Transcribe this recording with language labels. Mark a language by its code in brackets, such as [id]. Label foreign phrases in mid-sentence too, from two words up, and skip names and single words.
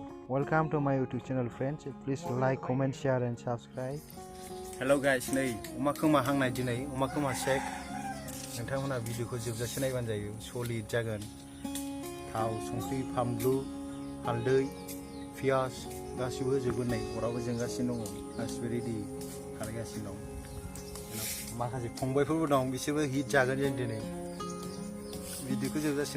[en] Welcome to my YouTube channel, friends. Please like, comment, share, and subscribe. Hello guys, [brx] नै अमा खोमा हांनाय दिनै अमा खोमा शेक नोंथांमोना भिडिअखौ जोबजासे नायबानो जायो सलिड जागोन थाव संख्रि फानलु हालदै पियाज गासिबो होजोबगोन नै अराबो जोंगासिनो दङ गासिबो रेडि खालामगासिनो दं माखासे फंबायफोरबो दं बिसोरबो हिट जागोन जों दिनै भिडिअखौ जोबजासे